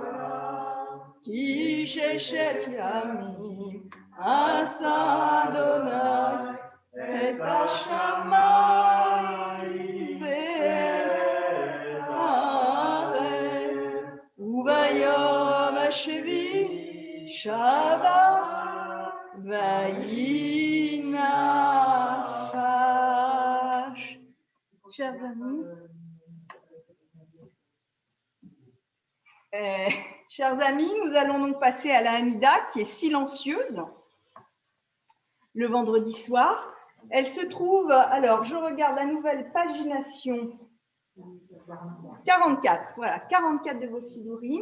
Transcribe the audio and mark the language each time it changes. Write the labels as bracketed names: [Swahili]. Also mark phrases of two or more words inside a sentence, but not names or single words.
[Hebrew] כי ששת ימים עשה אדוני את השמיים ואת הארץ, וביום השביעי שבת ויהי נפש. [French] Chers amis, nous allons donc passer à la Hamida qui est silencieuse le vendredi soir. Elle se trouve, alors je regarde la nouvelle pagination 44, voilà, 44 de vos Sidurim.